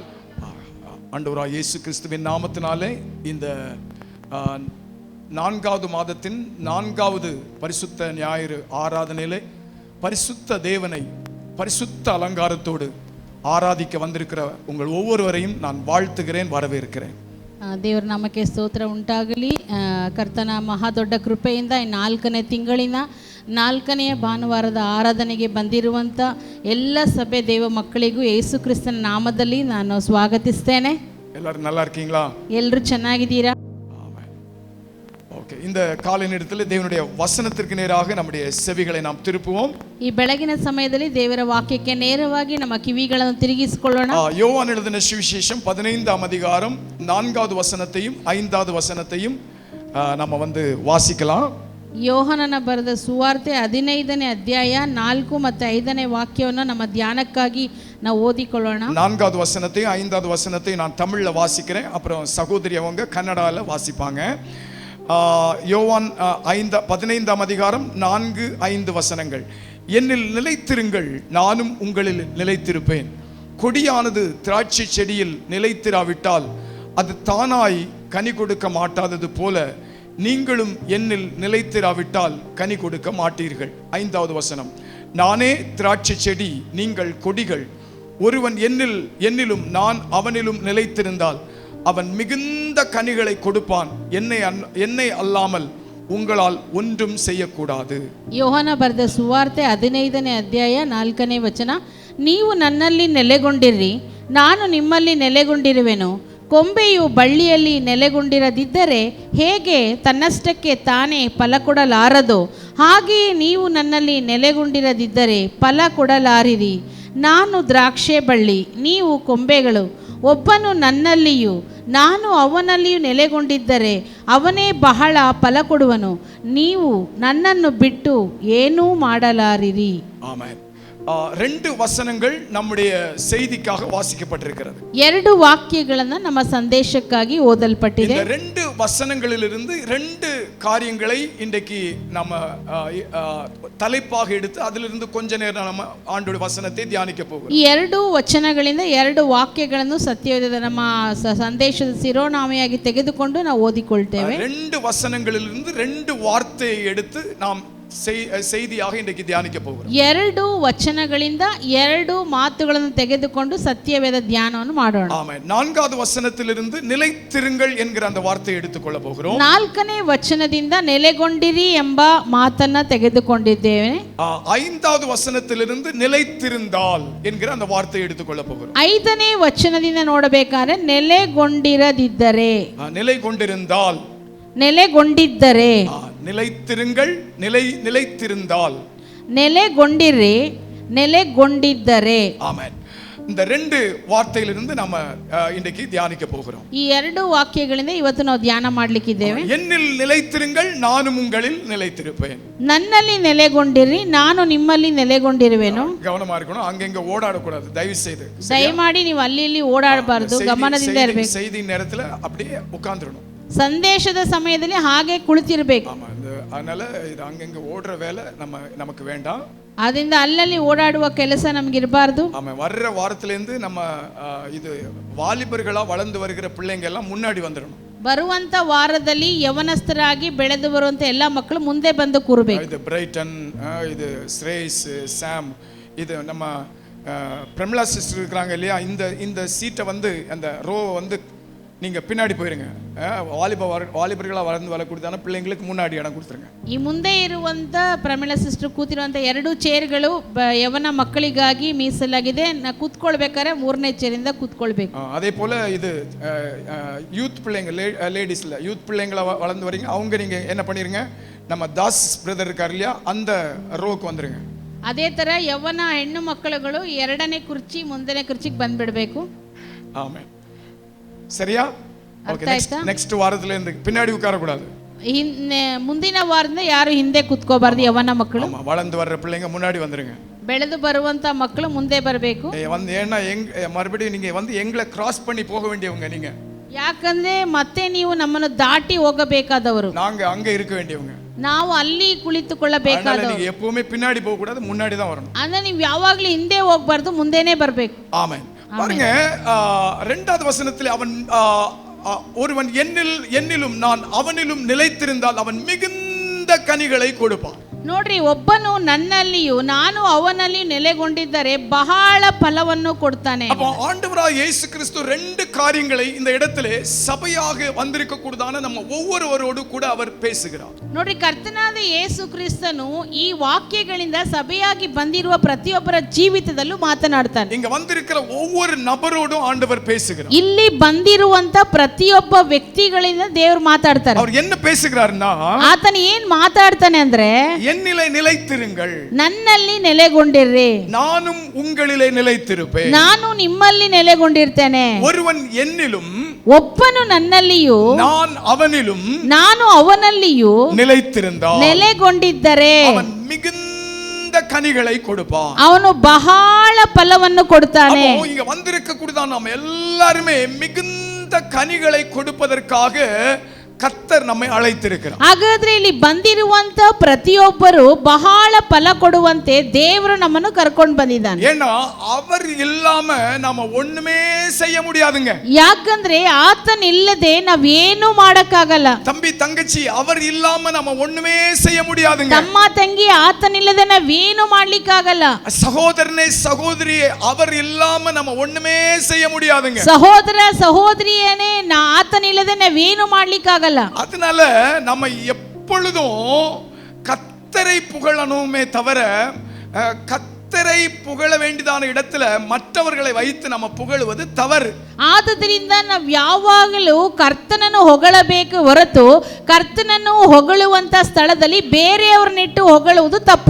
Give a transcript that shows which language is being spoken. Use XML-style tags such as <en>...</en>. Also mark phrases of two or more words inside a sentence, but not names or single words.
<ta>ஆண்டவராகிய இயேசு கிறிஸ்துவின் நாமத்தினாலே இந்த 4வது மாதத்தின் 4வது பரிசுத்த ஞாயிறு ஆராதனையிலே பரிசுத்த தேவனை பரிசுத்த அலங்காரத்தோடு ஆராதிக்க வந்திருக்கிற உங்கள் ஒவ்வொருவரையும் நான் வாழ்த்துகிறேன், வரவேற்கிறேன்.</ta> <kn>ದೇವರ ನಾಮಕ್ಕೆ ಸ್ತೋತ್ರ ಉಂಟಾಗಲಿ. ಕರ್ತನ ಮಹಾದೊಡ್ಡ ಕೃಪೆಯಿಂದ 4ನೇ ತಿಂಗಳಿನ 4ನೇ ಭಾನುವಾರದ ಆರಾಧನೆಗೆ ಬಂದಿರುವಂಥ ಎಲ್ಲ ಸಭೆ ದೇವ ಮಕ್ಕಳಿಗೂ ಯೇಸು ಕ್ರಿಸ್ತನ ನಾಮದಲ್ಲಿ ನಾನು ಸ್ವಾಗತಿಸ್ತೇನೆ.</kn> <ta>ಎಲ್ಲರೂ நல்லா இருக்கீங்களா?</ta> <kn>ಎಲ್ಲರೂ ಚೆನ್ನಾಗಿದ್ದೀರಾ?</kn> <ta>ஓகே, இந்த காலை நேரத்தில் தேவனுடைய வசனத்திற்கு நேராக நம்முடைய செவிகளை நாம் திருப்புவோம்.</ta> <kn>ಈ ಬೆಳಗಿನ ಸಮಯದಲ್ಲಿ ದೇವರ ವಾಕ್ಯಕ್ಕೆ ನೇರವಾಗಿ ನಮ್ಮ ಕಿವಿಗಳನ್ನು ತಿರುಗಿಸಿಕೊಳ್ಳೋಣ.</kn> <ta>யோவான் எழுதின சுவிசேஷம் 15ஆம் அதிகாரம் 4வது வசனத்தையும் 5வது வசனத்தையும் நம்ம வாசிக்கலாம்.</ta> <kn>ಯೋಹನನ ಬರೆದ ಸುವಾರ್ತೆ 15ನೇ ಅಧ್ಯಾಯ 4 ಮತ್ತು 5ನೇ ವಾಕ್ಯವನ್ನು ನಮ್ಮ ಧ್ಯಾನಕ್ಕಾಗಿ ನಾವು ಓದಿಕೊಳ್ಳೋಣ.</kn> <ta>4வது வசனத்தையும் 5வது வசனத்தையும் நான் தமிழ்ல வாசிக்கிறேன், அப்புறம் சகோதரி அவங்க கன்னடால வாசிப்பாங்க. யோவான் 15ஆம் அதிகாரம் 4-5 வசனங்கள். என்னில் நிலைத்திருங்கள், நானும் உங்களில் நிலைத்திருப்பேன். கொடியானது திராட்சை செடியில் நிலைத்திராவிட்டால் அது தானாய் கனி கொடுக்க மாட்டாதது போல நீங்களும் என்னில் நிலைத்திராவிட்டால் கனி கொடுக்க மாட்டீர்கள். 5வது வசனம். நானே திராட்சை செடி, நீங்கள் கொடிகள். ஒருவன் என்னிலும் நான் அவனிலும் நிலைத்திருந்தால் அவன் மிகுந்த கனிகளை கொடுப்பான். என்னை அல்லாமல் உங்களால் ஒன்றும் செய்யக்கூடாது.</ta> <kn>ಯೋಹನ ಬರೆದ ಸುವಾರ್ತೆ 15ನೇ ಅಧ್ಯಾಯ 4ನೇ ವಚನ. ನೀವು ನನ್ನಲ್ಲಿ ನೆಲೆಗೊಂಡಿರಿ, ನಾನು ನಿಮ್ಮಲ್ಲಿ ನೆಲೆಗೊಂಡಿರುವೆನು. ಕೊಂಬೆಯು ಬಳ್ಳಿಯಲ್ಲಿ ನೆಲೆಗೊಂಡಿರದಿದ್ದರೆ ಹೇಗೆ ತನ್ನಷ್ಟಕ್ಕೆ ತಾನೇ ಫಲ ಕೊಡಲಾರದೋ, ಹಾಗೆಯೇ ನೀವು ನನ್ನಲ್ಲಿ ನೆಲೆಗೊಂಡಿರದಿದ್ದರೆ ಫಲ ಕೊಡಲಾರಿರಿ. ನಾನು ದ್ರಾಕ್ಷೆ ಬಳ್ಳಿ, ನೀವು ಕೊಂಬೆಗಳು. ಒಬ್ಬನು ನನ್ನಲ್ಲಿಯೂ ನಾನು ಅವನಲ್ಲಿಯೂ ನೆಲೆಗೊಂಡಿದ್ದರೆ ಅವನೇ ಬಹಳ ಫಲ ಕೊಡುವನು. ನೀವು ನನ್ನನ್ನು ಬಿಟ್ಟು ಏನೂ ಮಾಡಲಾರಿರಿ. ಆಮೆನ್.</kn> <ta>2 வசனங்கள் நம்முடைய செய்திக்காக வாசிக்கப்பட்டிருக்கிறது.</ta> <kn>2 வாக்கியಗಳನ್ನು ನಮ್ಮ ಸಂದೇಶಕ್ಕಾಗಿ ಓದಲ್ಪಟ್ಟಿದೆ.</kn> <ta>இந்த 2 வசனங்களிலிருந்து 2 காரியங்களை இன்றைக்கு நம்ம தலைப்பாக எடுத்து அதிலிருந்து கொஞ்ச நேரம் நம்ம ஆண்டவருடைய வசனத்தை தியானிக்க போகிறோம்.</ta> <kn>ಈ 2 ವಚನಗಳಿಂದ 2 ವಾಕ್ಯಗಳನ್ನು ಸತ್ಯವೇದದ ನಮ್ಮ ಸಂದೇಶದ ಶಿರೋನಾಮೆಯಾಗಿ ತೆಗೆದುಕೊಂಡು ನಾವು ಓದಿಕೊಳ್ತೇವೆ.</kn> <ta>2 வசனங்களிலிருந்து 2 வார்த்தையை எடுத்து நாம் செய்தியாக இன்றைக்கு தியானிக்க போகிறோம்.</ta> <kn>2 ವಚನಗಳಿಂದ 2 ಮಾತುಗಳನ್ನು ತೆಗೆದುಕೊಂಡು ಸತ್ಯವೇದ ಧ್ಯಾನವನ್ನು ಮಾಡೋಣ. ಆಮೆನ್.</kn> <ta>4வது வசனத்திலிருந்து நிலைத்திருங்கள் என்கிற அந்த வார்த்தையை எடுத்துக்கொள்ள போகிறோம்.</ta> <kn>4ನೇ ವಚನದಿಂದ ನೆಲೆಗೊಂಡಿರಿ ಎಂಬ ಮಾತನ್ನ ತೆಗೆದುಕೊಂಡಿದ್ದೇವೆ.</kn> <ta>5வது வசனத்திலிருந்து நிலைத்திருந்தால் என்கிற அந்த வார்த்தையை எடுத்துக்கொள்ள போகிறோம்.</ta> <kn>5ನೇ ವಚನದಿಂದ ನೋಡಬೇಕಾದ್ರೆ ನೆಲೆಗೊಂಡಿರದಿದ್ದರೆ,</kn> <ta>நிலைகொண்டிருந்தால்,</ta> <kn>ನೆಲೆಗೊಂಡಿದ್ದರೆ,</kn> <ta>நிலைத்திருங்கள், நிலைத்திருந்தால்,</ta> <kn>ನೆಲೆಗೊಂಡಿರಿ, ನೆಲೆಗೊಂಡಿದ್ದರೆ.</kn> <ta>ஆமென். இந்த 2 வார்த்தையிலிருந்து நம்ம இன்றைக்கு தியானிக்க போகிறோம்.</ta> <kn>ಈ 2 ವಾಕ್ಯಗಳಿಂದ ಇವತ್ತು ನಾವು ಧ್ಯಾನ ಮಾಡಲಿಕ್ಕಿದ್ದೇವೆ.</kn> <ta>என்னில் நிலைத்திருங்கள், நானும் உங்களில் நிலைத்திருப்பேன்.</ta> <kn>ನನ್ನಲ್ಲಿ ನೆಲೆಗೊಂಡಿರಿ, ನಾನು ನಿಮ್ಮಲ್ಲಿ ನೆಲೆಗೊಂಡಿರುವೆನು.</kn> <ta>கவனமா இருக்கணும், அங்கங்க ஓடாடக்கூடாது தயவு செய்து.</ta> <kn>ದಯಮಾಡಿ ನೀವು ಅಲ್ಲಿ ಇಲ್ಲಿ ಓಡಾಡಬಾರದು, ಗಮನದಿಂದ ಇರಬೇಕು.</kn> <ta>செய்தி நேரத்துல அப்படியே உட்கார்ந்துடணும்.</ta> <kn>ಸಂದೇಶದ ಸಮಯದಲ್ಲಿ ಹಾಗೆ ಕುಳಿತಿರಬೇಕು.</kn> <ta>அதனால இது அங்கங்க ஓடுற வேலை நமக்கு வேண்டாம்.</ta> <kn>ಅದರಿಂದ ಅಲ್ಲಲ್ಲಿ ಓಡಾಡುವ ಕೆಲಸ ನಮಗೆ ಇರಬಾರದು.</kn> <ta>ஆமா, வர்ற வாரத்திலேருந்து நம்ம இது வாலிபர்களா வளர்ந்து வருகிற பிள்ளைங்க எல்லாம் முன்னாடி வந்துடணும்.</ta> <kn>ಬರುವಂತ ವಾರದಲ್ಲಿ ಯವನಸ್ಥರಾಗಿ ಬೆಳೆದು ಬರುವಂತ ಎಲ್ಲ ಮಕ್ಕಳು ಮುಂದೆ ಬಂದು ಕೂರಬೇಕು.</kn> <ta>இது பிரைட்டன், இது ஸ்ரேஸ், சாம், இது நம்ம பிரமிளா சிஸ்டர் இருக்காங்க இல்லையா, இந்த சீட்டை அந்த ரோ நீங்க பின்னாடி போயிருங்க. வாலிபர்களா வளர்ந்து வரக்கூடியதான பிள்ளைங்களுக்கு முன்னாடி இடம் கொடுத்துருங்க.</ta> <kn>ಈ ಮುಂದೆ ಇರುವಂತ ಪ್ರಮಿಳಾ ಸಿಸ್ಟರ್ ಕೂತಿರುವಂತ 2 ಚೇರ್ಗಳು ಯವನ ಮಕ್ಕಳಿಗಾಗಿ ಮೀಸಲಾಗಿದೆ. ಕೂತ್ಕೊಳ್ಬೇಕಾದ್ರೆ 3ನೇ ಚೇರಿಂದ ಕೂತ್ಕೊಳ್ಬೇಕು.</kn> <ta>அதே போல இது யூத் பிள்ளைங்க, லேடிஸ்ல யூத் பிள்ளைங்களா வளர்ந்து வரீங்க, அவங்க நீங்க என்ன பண்ணிருங்க, நம்ம தாஸ் பிரதர் இருக்கார் இல்லையா, அந்த ரோக்கு வந்துருங்க.</ta> <kn>ಅದೇ ತರ ಯವನ ಹೆಣ್ಣು ಮಕ್ಕಳುಗಳು 2ನೇ ಕುರ್ಚಿ ಮುಂದನೇ ಕುರ್ಚಿಗೆ ಬಂದ್ಬಿಡ್ಬೇಕು.</kn> <ta>ஆமென். சரியா? ஓகே. ನೆಕ್ಸ್ಟ್ ವಾರத்துல இருந்து பின்னாடி உட்கார கூடாது.</ta> <kn>ಮುಂದಿನ ವಾರದಿಂದ ಯಾರು ಹಿಂದೆ ಕೂತ್ಕೋಬಾರ್ದು. ಯವನ ಮಕ್ಕಳು,</kn> <ta>வளர்ந்து வர்ற பிள்ளைங்க முன்னாடி வந்துருங்க.</ta> <kn>ಬೆಳೆದು ಬರುವಂತ ಮಕ್ಕಳು ಮುಂದೆ ಬರಬೇಕು.</kn> <ta>ஏன்னா மறுபடியும் நீங்க எங்களை கிராஸ் பண்ணி போக வேண்டியவங்க நீங்க.</ta> <kn>ಯಾಕಂದ್ರೆ ಮತ್ತೆ ನೀವು ನಮ್ಮನ್ನು ದಾಟಿ ಹೋಗಬೇಕಾದವರು.</kn> <ta>நாங்க அங்க இருக்க வேண்டியவங்க.</ta> <kn>ನಾವು ಅಲ್ಲಿ ಕುಳಿತುಕೊಳ್ಳಬೇಕಾದ.</kn> <ta>நீங்க எப்பவுமே பின்னாடி போக கூடாது, முன்னாடி தான் வரணும்.</ta> <kn>ಅಂದ್ರೆ ನೀವು ಯಾವಾಗಲೂ ಹಿಂದೆ ಹೋಗಬಾರದು, ಮುಂದೆನೇ ಬರಬೇಕು.</kn> <ta>ஆமென். பாருங்க, இரண்டாவது வசனத்தில் அவன் ஒருவன் என்னிலும் நான் அவனிலும் நிலைத்திருந்தால் அவன் மிகுந்த கனிகளை கொடுப்பான்.</ta> <kn>ನೋಡ್ರಿ, ಒಬ್ಬನು ನನ್ನಲ್ಲಿಯೂ ನಾನು ಅವನಲ್ಲಿ ನೆಲೆಗೊಂಡಿದ್ದರೆ ಬಹಳ ಫಲವನ್ನು ಕೊಡ್ತಾನೆ.</kn> <ta>அப்ப ஆண்டவராகிய இயேசு கிறிஸ்து ரெண்டு காரியங்களை இந்த இடத்திலே சபையாக வந்திருக்க கூடாதான நம்ம ஒவ்வொருவரோடு கூட அவர் பேசுகிறார்.</ta> <kn>ನೋಡ್ರಿ, ಕರ್ತನಾದ ಯೇಸು ಕ್ರಿಸ್ತನು ಈ ವಾಕ್ಯಗಳಿಂದ ಸಭೆಯಾಗಿ ಬಂದಿರುವ ಪ್ರತಿಯೊಬ್ಬರ ಜೀವಿತದಲ್ಲೂ ಮಾತನಾಡ್ತಾನೆ.</kn> <ta>இங்க வந்திருக்கிற ஒவ்வொரு நபரோடும் ஆண்டவர் பேசுகிறார்.</ta> <kn>ಇಲ್ಲಿ ಬಂದಿರುವಂತ ಪ್ರತಿಯೊಬ್ಬ ವ್ಯಕ್ತಿಗಳಿಂದ ದೇವರು ಮಾತಾಡ್ತಾರೆ.</kn> <ta>அவர் என்ன பேசுகிறார்னா,</ta> <kn>ಆತನ ಏನ್ ಮಾತಾಡ್ತಾನೆ ಅಂದ್ರೆ,</kn> <ta>என்னிலே நிலைத்திருங்கள்,</ta> <kn>ನನ್ನಲ್ಲಿ ನೆಲೆಗೊಂಡಿರ್ರಿ,</kn> <ta>நானும் உங்களிலே நிலைத்திருப்பேன்,</ta> <kn>ನಾನು ನಿಮ್ಮಲ್ಲಿ ನೆಲೆಗೊಂಡಿರ್ತೇನೆ.</kn> <ta>ஒருவன் என்னிலும்</ta> <kn>ಒಬ್ಬನು ನನ್ನಲ್ಲಿಯೂ</kn> <ta>நான் அவனிலும்</ta> <kn>ನಾನು ಅವನಲ್ಲಿಯೂ</kn> <ta>நிலைத்திருந்தால்</ta> <kn>ನೆಲೆಗೊಂಡಿದ್ದರೆ</kn> <ta>அவன் மிகுந்த கனிகளை கொடுப்பான்.</ta> <kn>ಅವನು ಬಹಳ ಫಲವನ್ನು ಕೊಡ್ತಾನೆ.</kn> <ta>அப்போ இங்க வந்திருக்க கூடாதான் நாம் எல்லாருமே மிகுந்த கனிகளை கொடுப்பதற்காக கர்த்தர் நம்மை அழைத்திருக்கிறார்.</ta> <kn>ಹಾಗಾದ್ರೆ ಇಲ್ಲಿ ಬಂದಿರುವಂತ ಪ್ರತಿಯೊಬ್ಬರು ಬಹಳ ಫಲ ಕೊಡುವಂತೆ ದೇವರು ನಮ್ಮನ್ನು ಕರ್ಕೊಂಡು ಬಂದಿದ್ದಾನೆ.</kn> <ta>ஏன்னா அவர் இல்லாம நாம ஒண்ணுமே செய்ய முடியாதுங்க.</ta> <kn>ಯಾಕಂದ್ರೆ ಆತನ ಇಲ್ಲದೆ ನಾವೇನು ಮಾಡಕ್ಕಾಗಲ್ಲ.</kn> <ta>தம்பி தங்கச்சி, அவர் இல்லாம நாம ஒண்ணுமே செய்ய முடியாதுங்க.</ta> <kn>ತಮ್ಮ ತಂಗಿ, ಆತನ ಇಲ್ಲದೆ ನಾವೇನು ಮಾಡ್ಲಿಕ್ಕಾಗಲ್ಲ.</kn> <ta>சகோதரனே சகோதரியே, அவர் இல்லாம நம்ம ஒண்ணுமே செய்ய முடியாதுங்க.</ta> <kn>ಸಹೋದರ ಸಹೋದರಿಯನೇ, ಆತನ ಇಲ್ಲದೆ ನಾವೇನು ಮಾಡ್ಲಿಕ್ಕಾಗಲ್ಲ.</kn> <ta>அதனால நம்ம எப்பொழுதும் கர்த்தரை புகழணுமே தவிர கர்த்தரை புகழ வேண்டியதான இடத்துல மற்றவர்களை வைத்து நம்ம புகழுவது தவறு.</ta> <kn>ಆದುದರಿಂದ ನಾವು ಯಾವಾಗಲೂ ಕರ್ತನನ್ನು ಹೊಗಳಬೇಕು ಹೊರತು ಕರ್ತನನ್ನು ಹೊಗಳುವಂತ ಸ್ಥಳದಲ್ಲಿ ಬೇರೆಯವರನ್ನಿಟ್ಟು ಹೊಗಳುವುದು ತಪ್ಪು.</kn>